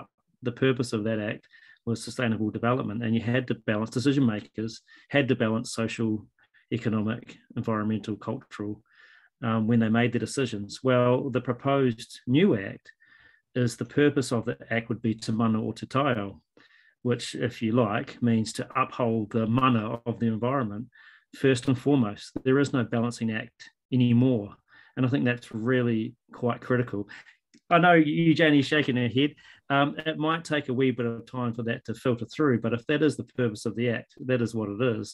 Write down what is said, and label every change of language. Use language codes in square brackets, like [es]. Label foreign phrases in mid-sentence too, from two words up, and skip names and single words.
[en] The purpose of that act was sustainable development, and you had to balance, decision makers had to balance social, economic, environmental, cultural, when they made the decisions. Well, the proposed new act is, the purpose of the act would be to [mi] mana o te taio, [en] which, if you like, means to uphold the mana of the environment. First and foremost, there is no Balancing Act anymore. And I think that's really quite critical. I know you, Janie's shaking her head. It might take a wee bit of time for that to filter through, but if that is the purpose of the Act, that is what it is.